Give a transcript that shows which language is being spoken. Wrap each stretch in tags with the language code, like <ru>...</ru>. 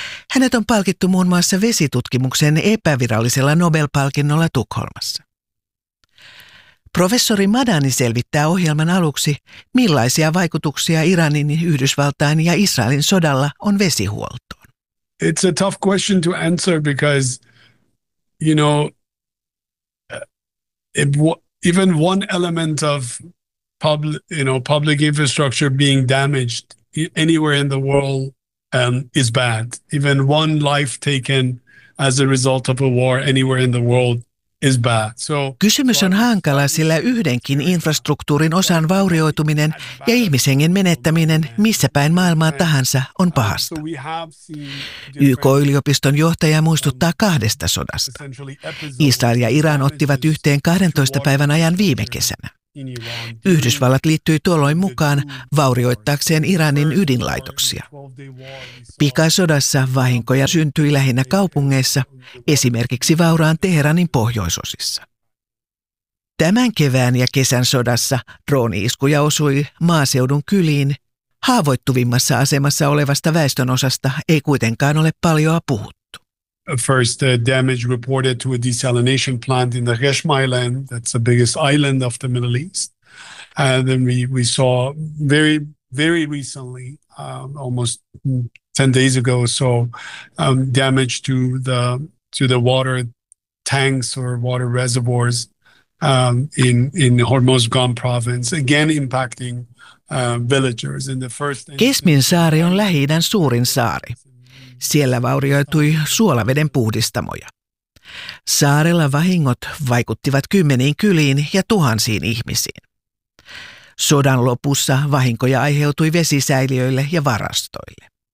<fi>Hänet on palkittu muun muassa vesitutkimuksen epävirallisella Nobel-palkinnolla Tukholmassa. Professori Madani selvittää ohjelman aluksi, millaisia vaikutuksia Iranin, Yhdysvaltain ja Israelin sodalla on vesihuoltoon.</fi> <en>It's a tough question to answer because, you know, even one element of public infrastructure being damaged anywhere in the world is bad. Even one life taken as a result of a war anywhere in the world is bad. So,</en> <fi>kysymys on hankala, sillä yhdenkin infrastruktuurin osan vaurioituminen ja ihmishengen menettäminen missä päin maailmaa tahansa on pahasta. YK-yliopiston johtaja muistuttaa kahdesta sodasta. Israel ja Iran ottivat yhteen 12 päivän ajan viime kesänä. Yhdysvallat liittyi tuolloin mukaan vaurioittaakseen Iranin ydinlaitoksia. Pikasodassa vahinkoja syntyi lähinnä kaupungeissa, esimerkiksi vauraan Teheranin pohjoisosissa. Tämän kevään ja kesän sodassa drooni-iskuja osui maaseudun kyliin. Haavoittuvimmassa asemassa olevasta väestönosasta ei kuitenkaan ole paljoa puhuttu.</fi> <en>First damage reported to a desalination plant in the Hesham Island, that's the biggest island of the Middle East. And then we saw very, very recently, almost 10 days ago or so, damage to the water tanks or water reservoirs in Hormozgan province, again impacting villagers. In the first</en> <fi>Kesmin saari on Lähi-idän suurin saari. Siellä vaurioitui suolaveden puhdistamoja. Saarella vahingot vaikuttivat kymmeniin kyliin ja tuhansiin ihmisiin. Sodan lopussa vahinkoja aiheutui vesisäiliöille ja varastoille.</fi>